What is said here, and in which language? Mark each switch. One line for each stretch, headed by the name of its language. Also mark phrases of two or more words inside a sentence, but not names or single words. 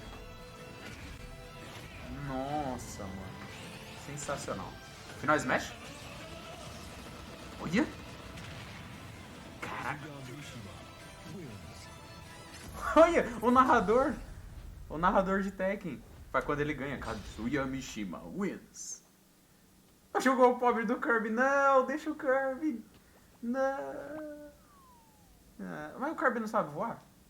Portuguese: Nossa, mano. Sensacional. Final Smash? Olha! Caraca! Olha, o narrador de Tekken. Foi quando ele ganha.
English: Kazuya Mishima wins.
Portuguese: Jogou o pobre do Kirby. Não, deixa o Kirby. Não. Mas o Kirby não sabe voar?